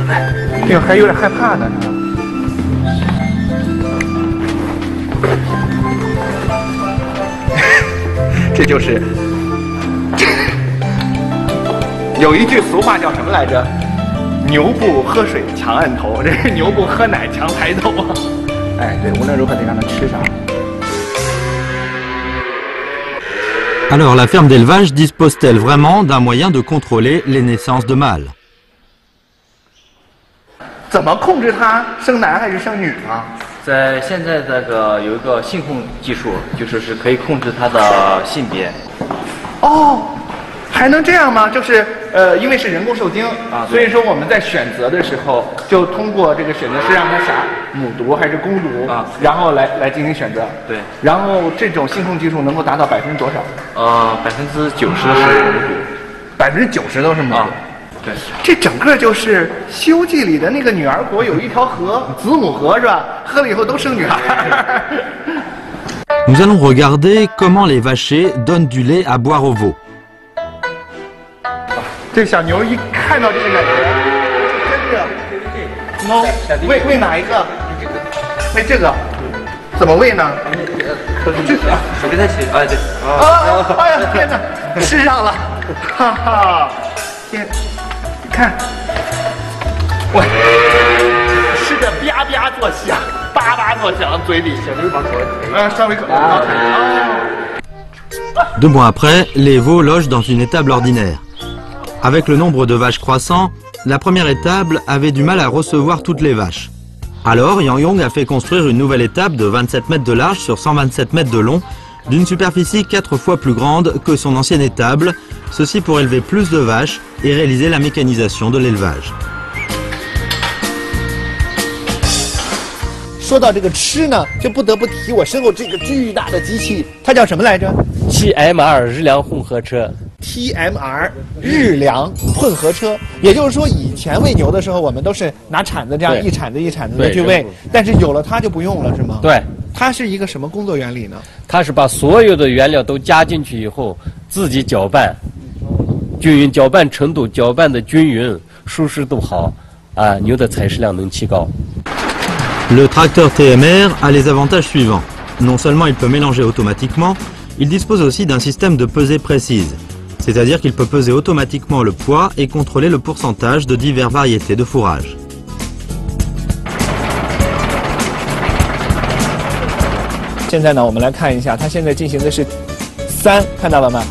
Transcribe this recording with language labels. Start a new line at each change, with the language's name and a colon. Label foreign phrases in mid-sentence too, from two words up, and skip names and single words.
Chinese: 哎呦，还有点害怕呢，是吧？这就是有一句俗话叫什么来着？牛不喝水强按头，这是牛不喝奶强抬头啊！哎，对，无论如何得让它吃上。
French: Alors, la ferme d'élevage dispose-t-elle vraiment d'un moyen de contrôler les naissances de mâles?
Chinese: 怎么控制它生男还是生女呢？在现在这个有一个性控技术，就是可以控制它的性别。哦，还能这样吗？就是因为是人工受精啊，所以说我们在选择的时候，就通过这个选择是让它啥母犊还是公犊啊，然后来进行选择。对。然后这种性控技术能够达到多少？90%是母，90%都是母犊。对，这整个就是《西游记》里的那个女儿国有一条河，子母河是吧？喝了以后都生女孩。
French: Nous allons regarder comment les vachers donnent du lait à boire aux veaux.
Chinese: 这小牛一看到这个感觉，跟着，no， 喂哪一个？喂这个，怎么喂呢？手给它起，哎对。哎呀天哪，吃上了，哈哈，天。看，我吃的吧吧作响，叭叭作响，嘴里小牛把口，稍微口。
French: 2 mois après, les veaux logent dans une étable ordinaire. Avec le nombre de vaches croissant, la première étable avait du mal à recevoir toutes les vaches. Alors, Yang Yong a fait construire une nouvelle étable de 27 mètres de large sur 127 mètres de long, d'une superficie 4 fois plus grande que son ancienne étable, ceci pour élever plus de vaches et réaliser la mécanisation de l'élevage.
Chinese: 说到这个吃呢，就不得不提我身后这个巨大的机器，它叫什么来着？TMR 日粮混合车。 TMR 日粮混合车，也就是说，以前喂牛的时候，我们都是拿铲子这样一铲子一铲子的去喂，但是有了它就不用了，是吗？对。它是一个什么工作原理呢？它是把所有的原料都加进去以后，自己搅拌，均匀，搅拌程度搅拌的均匀，舒适度好，啊，牛的采食量能提高。
French: Le tracteur TMR a les avantages suivants. Non seulement il peut mélanger automatiquement, il dispose aussi d'un système de pesée précise. C'est-à-dire qu'il peut peser automatiquement le poids et contrôler le pourcentage de diverses variétés de fourrage.
Chinese: 现在呢，我们来看一下，它现在进行的是3，看到了吗？